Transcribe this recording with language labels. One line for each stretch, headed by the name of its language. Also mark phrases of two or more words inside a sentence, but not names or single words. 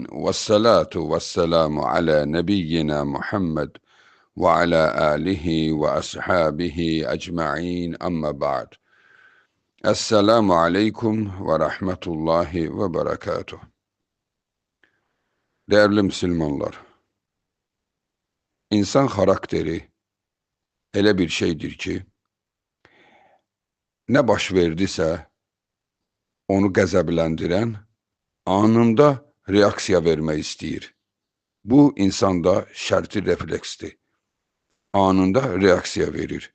Arabic: والصلاة والسلام على نبينا محمد وعلى آله وأصحابه أجمعين أما بعد. السلام عليكم ورحمة الله وبركاته.
Turkish: Değerli Müslümanlar,
Azerbaijani: insan karakteri elə bir şeydir ki, nə baş verdisə, onu qəzəbləndirən anında reaksiya vermək istəyir. Bu, insanda şərti refleksdir. Anında reaksiya verir.